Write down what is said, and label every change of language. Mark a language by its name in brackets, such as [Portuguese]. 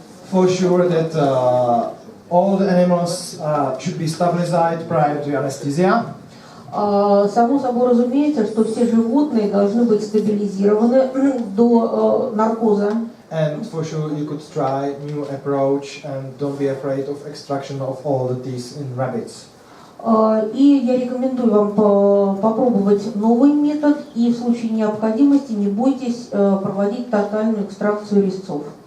[English] For sure that all the animals should be stabilized prior to anesthesia. [Russian] Само собой разумеется, что все животные должны быть стабилизированы до наркоза. [English] And for sure you could try new approach and don't be afraid of extraction of all the teeth in rabbits. [Russian] И я рекомендую вам попробовать новый метод и в случае необходимости не бойтесь проводить тотальную экстракцию резцов.